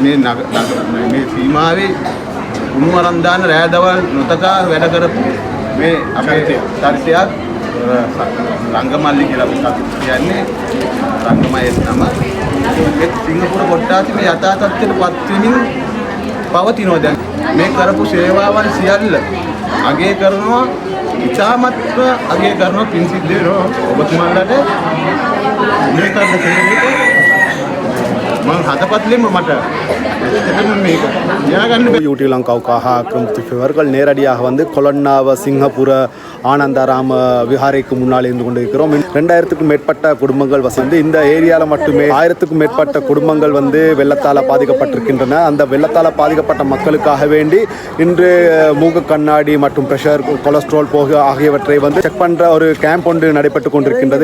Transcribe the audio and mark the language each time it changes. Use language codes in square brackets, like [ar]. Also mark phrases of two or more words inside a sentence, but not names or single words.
[si] මේ සීමාවේ උණු අරන් දාන රෑ දවල් නොතකා වැඩ කරපු මේ අපේ චරිතයක් රංගමල්ලි කියලා අපි කියන්නේ රංගමයේ නම ඒ සිංගප්පූර කොට්ටාසේ මේ යථා තත්ත්වයට පත් වෙමින් පවතිනවා. දැන් මේ කරපු සේවාවන් සියල්ල අගය කරනවා ඉතාමත්ම අගය කරනවා. පින් සිද්ධ වෙනවා ඔබතුමාලට මේ කරන සේවයට මම හදපත්ලෙම මට මේක න්යාගන්න [ta] யூடியூப் லங்காவுக்காக ஆக்கிரமித்தவர்கள் நேரடியாக வந்து கொலன்னாவ சிங்கப்பூர ஆனந்தாராம விஹாரைக்கு முன்னால் இருந்து கொண்டிருக்கிறோம். 2000க்கும் மேற்பட்ட குடும்பங்கள் வந்து இந்த ஏரியாவில் மட்டுமே 1000க்கும் மேற்பட்ட குடும்பங்கள் வந்து வெள்ளத்தால் பாதிக்கப்பட்டிருக்கின்றன. அந்த வெள்ளத்தால் பாதிக்கப்பட்ட மக்களுக்காக வேண்டி இன்று மூக்கு கண்ணாடி மற்றும் பிரஷர் கொலஸ்ட்ரால் போக ஆகியவற்றை வந்து செக் பண்ணுற ஒரு கேம்ப் ஒன்று நடைபெற்று கொண்டிருக்கின்றது.